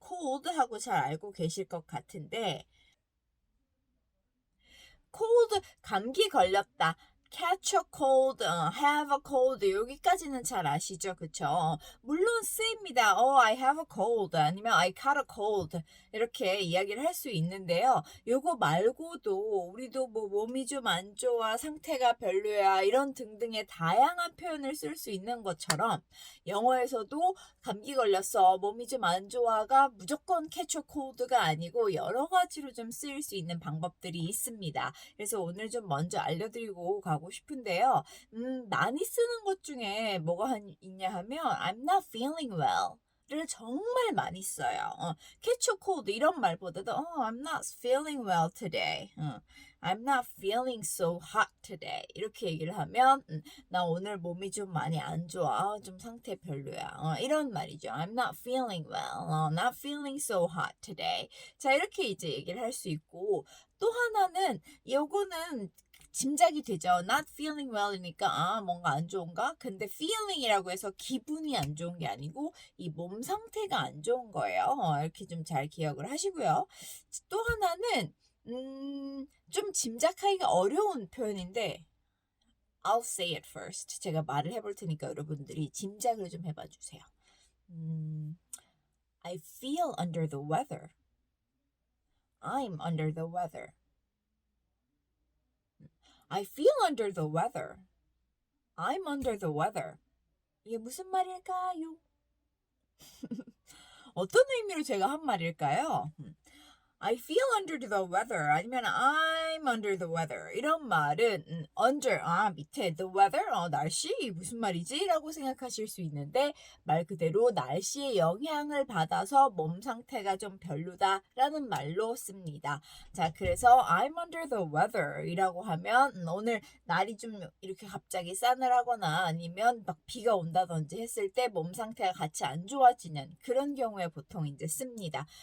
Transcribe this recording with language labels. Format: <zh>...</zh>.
<ko>cold 하고 잘 알고 계실 것 같은데, cold, 감기 걸렸다.</ko> <en>catch a cold, have a cold,</en> <ko>여기까지는 잘 아시죠? 그쵸? 물론 쓰입니다.</ko> <en>I have a cold,</en> <ko>아니면</ko> <en>I caught a cold,</en> <ko>이렇게 이야기를 할 수 있는데요. 요거 말고도 우리도 뭐 몸이 좀 안 좋아, 상태가 별로야, 이런 등등의 다양한 표현을 쓸 수 있는 것처럼 영어에서도 감기 걸렸어, 몸이 좀 안 좋아가 무조건 catch a cold가 아니고 여러 가지로 좀 쓰일 수 있는 방법들이 있습니다. 그래서 오늘 좀 먼저 알려드리고 가고 싶은데요. 많이 쓰는 것 중에 뭐가 있냐 하면</ko> <en>I'm not feeling well</en> <ko>를 정말 많이 써요.</ko> <en>catch a cold</en> <ko>이런 말보다도</ko> <en>I'm not feeling well today. I'm not feeling so hot today.</en> <ko>이렇게 얘기를 하면 나 오늘 몸이 좀 많이 안 좋아. 좀 상태 별로야. 이런 말이죠.</ko> <en>I'm not feeling well. Not feeling so hot today.</en> <ko>자, 이렇게 이제 얘기를 할 수 있고 또 하나는 요거는 짐작이 되죠.</ko> <en>Not feeling well이니까</en> <ko>뭔가 안 좋은가? 근데 feeling이라고 해서 기분이 안 좋은 게 아니고 이 몸 상태가 안 좋은 거예요. 이렇게 좀 잘 기억을 하시고요. 또 하나는 좀 짐작하기가 어려운 표현인데</ko> <en>I'll say it first.</en> <ko>제가 말을 해볼 테니까 여러분들이 짐작을 좀 해봐 주세요.</ko> <en>I feel under the weather. I'm under the weather. I feel under the weather. I'm under the weather.</en> <ko>이게 무슨 말일까요? 어떤 의미로 제가 한 말일까요?</ko> <en>I feel under the weather</en> <ko>아니면</ko> <en>I'm under the weather</en> <ko>이런 말은</ko> <en>under</en> <ko>밑에</ko> <en>the weather</en> <ko>날씨 무슨 말이지? 라고 생각하실 수 있는데 말 그대로 날씨의 영향을 받아서 몸 상태가 좀 별로다 라는 말로 씁니다. 자, 그래서</ko> <en>I'm under the weather</en> <ko>이라고 하면 오늘 날이 좀 이렇게 갑자기 싸늘하거나 아니면 막 비가 온다든지 했을 때 몸 상태가 같이 안 좋아지는 그런 경우에 보통 이제 씁니다.</ko>